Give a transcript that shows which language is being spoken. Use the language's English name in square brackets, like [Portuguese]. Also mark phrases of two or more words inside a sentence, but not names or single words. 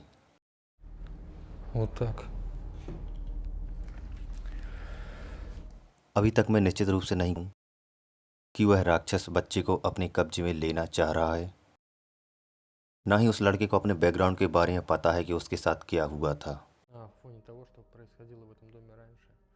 [Russian] Вот так. [Hindi] अभी तक मैं निश्चित रूप से नहीं हूँ कि वह राक्षस बच्चे को अपने कब्जे में लेना चाह रहा है। ना ही उस लड़के को अपने बैकग्राउंड के बारे में पता है कि उसके साथ क्या हुआ था। [Russian] В фоне того, что происходило в этом доме раньше.